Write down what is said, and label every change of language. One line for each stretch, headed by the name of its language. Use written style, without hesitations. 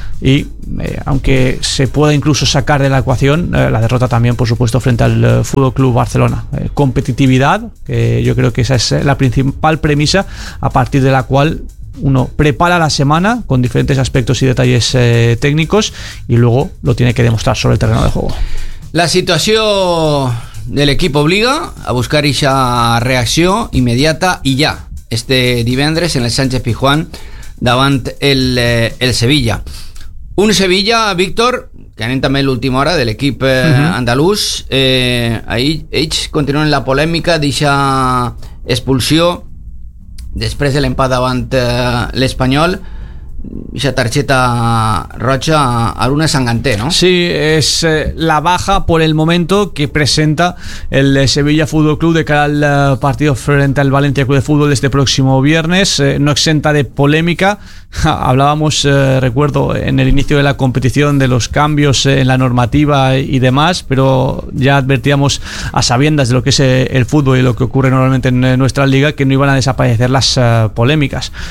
Spanish: Y aunque se pueda incluso sacar de la ecuación la derrota también, por supuesto, frente al Fútbol Club Barcelona, competitividad, que yo creo que esa es la principal premisa a partir de la cual uno prepara la semana con diferentes aspectos y detalles técnicos y luego lo tiene que demostrar sobre el terreno de juego. La situación del equipo obliga a buscar esa reacción inmediata y ya este divendres en el Sánchez Pizjuán
Catalan: davant el Sevilla. Un Sevilla, Víctor, que anem també l'última hora de l'equip andalús. Ells continuen la polèmica d'eixa expulsió després de l'empat davant l'Espanyol.
Spanish: Esa tarjeta roja a Luna Sangante, ¿no? Sí, es la baja por el momento que presenta el Sevilla Fútbol Club de cara al partido frente al Valencia Club de Fútbol este próximo viernes. No exenta de polémica. Hablábamos, recuerdo, en el inicio de la competición de los cambios en la normativa y demás, pero ya advertíamos a sabiendas de lo que es el fútbol y lo que ocurre normalmente en nuestra liga que no iban a desaparecer las polémicas.